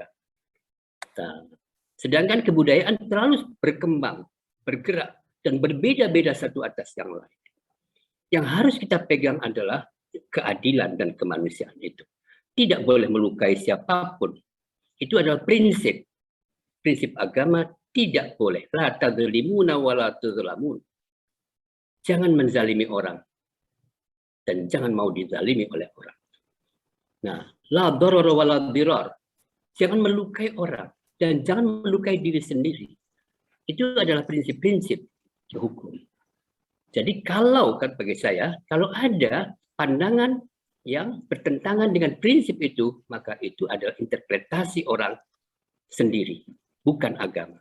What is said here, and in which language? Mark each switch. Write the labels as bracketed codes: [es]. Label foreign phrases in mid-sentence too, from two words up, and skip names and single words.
[id] Sedangkan kebudayaan terlalu berkembang, bergerak, dan berbeda-beda satu atas yang lain. Yang harus kita pegang adalah keadilan dan kemanusiaan itu. Tidak boleh melukai siapapun. Itu adalah prinsip. Prinsip agama tidak boleh. [ar] لا تظلمون ولا تظلمون. [id] Jangan menzalimi orang. Dan jangan mau dizalimi oleh orang. Nah, [ar] لا ضرر ولا ضرار. [id] Jangan melukai orang dan jangan melukai diri sendiri. Itu adalah prinsip-prinsip hukum. Jadi kalau bagi saya, kalau ada pandangan yang bertentangan dengan prinsip itu, maka itu adalah interpretasi orang sendiri, bukan agama.